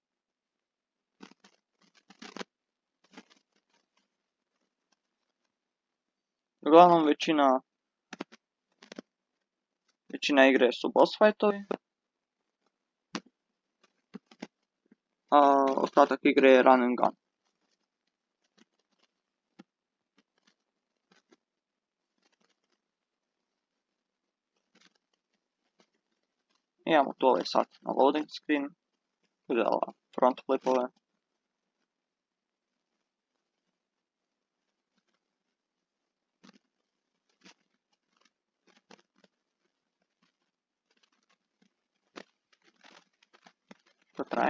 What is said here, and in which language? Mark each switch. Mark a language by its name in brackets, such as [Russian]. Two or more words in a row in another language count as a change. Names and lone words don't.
[Croatian] Uglavnom većina igre su [English] boss fightovi. [Croatian] A ostatak igre je [English] run and gun. [Croatian] Imamo tu ovaj sad na [English] loading screen, [Croatian] uzela [English] front flipove. [Croatian] Što traje?